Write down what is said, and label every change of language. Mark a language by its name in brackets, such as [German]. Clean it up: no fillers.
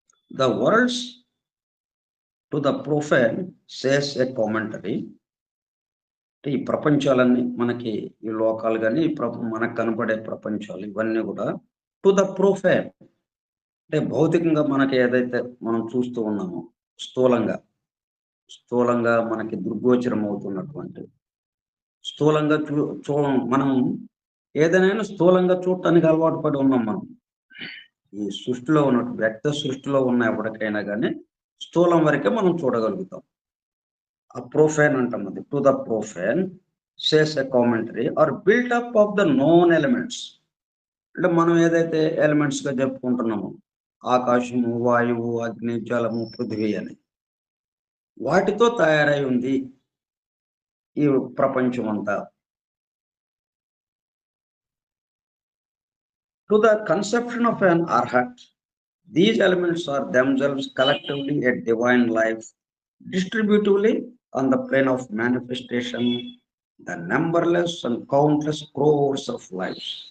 [English] The worlds to the profane, says a commentary. [Telugu] ఈ ప్రపంచాలన్నీ మనకి ఈ లోకాలు గాని, మనకు కనపడే ప్రపంచాలు ఇవన్నీ కూడా [English] to the profane [Telugu] అంటే భౌతికంగా మనకి ఏదైతే మనం చూస్తూ ఉన్నామో స్థూలంగా, స్థూలంగా మనకి దృగ్గోచరం అవుతున్నటువంటి స్థూలంగా మనం ఏదైనా స్థూలంగా చూడటానికి అలవాటు పడి ఉన్నాం మనం. ఈ సృష్టిలో ఉన్నట్టు వ్యక్త సృష్టిలో ఉన్న ఎవరికైనా గానీ స్థూలం వరకే మనం చూడగలుగుతాం. ఆ ప్రొఫేన్ అంటాం అది. [English] To the profane says a commentary or built up of the known elements. [Telugu] అంటే మనం ఏదైతే ఎలిమెంట్స్ గా చెప్పుకుంటున్నామో ఆకాశము, వాయువు, అగ్ని, జలము, పృథివీ అని వాటితో తయారై ఉంది ఈ ప్రపంచం అంతా. [English] To the conception of an arhat, these elements are themselves collectively a divine life, distributively on the plane of manifestation, the numberless and countless crores of lives.